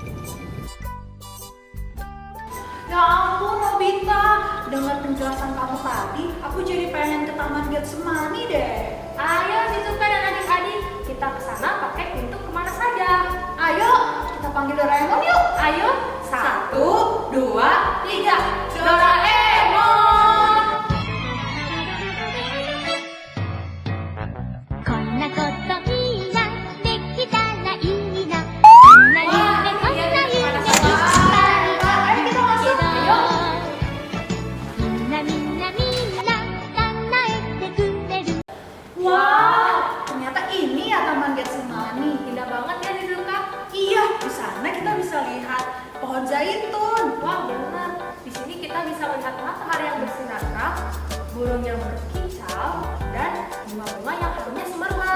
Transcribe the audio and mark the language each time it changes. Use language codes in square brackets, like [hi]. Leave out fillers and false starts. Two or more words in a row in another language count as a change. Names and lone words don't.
[id] Ya ampun Nobita, dengar penjelasan kamu tadi, aku jadi pengen ke Taman Getsemani deh. Ayo si Zulka dan adik-adik, kita ke sana pakai pintu kemana saja. Ayo, kita panggil Doraemon yuk. Ayo, 1, 2, 3. Doraemon. [ja] こんなこといいな、できたらいいな。こんな夢、こんな夢いっぱいあるけど、みんなみんなみんな叶えてくれる。 [id] Wah, ternyata ini ya Taman Getsemani. Indah banget ya si Zulka. Iya, di sana kita bisa lihat pohon zaitun. Wah benar, di sini kita bisa melihat matahari yang bersinar terang, burung yang berkicau, dan bunga-bunga yang harunya semerbak.